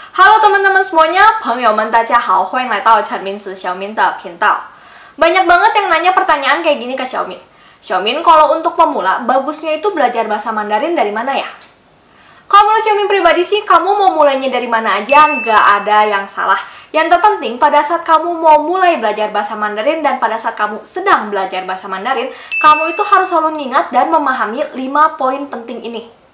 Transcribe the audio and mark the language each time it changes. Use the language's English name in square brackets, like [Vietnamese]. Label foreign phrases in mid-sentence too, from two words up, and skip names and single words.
[Indonesian] Halo teman-teman semuanya, [Chinese] 朋友们大家好，欢迎来到陈明子小明的频道。 [Indonesian] Banyak banget yang nanya pertanyaan kayak gini ke Xiaomin. Xiaomin, kalau untuk pemula, bagusnya itu belajar bahasa Mandarin dari mana ya? Kalau menurut Xiaomin pribadi sih, kamu mau mulainya dari mana aja, nggak ada yang salah. Yang terpenting, pada saat kamu mau mulai belajar bahasa Mandarin dan pada saat kamu sedang belajar bahasa Mandarin, kamu itu harus selalu mengingat dan memahami 5 poin penting ini.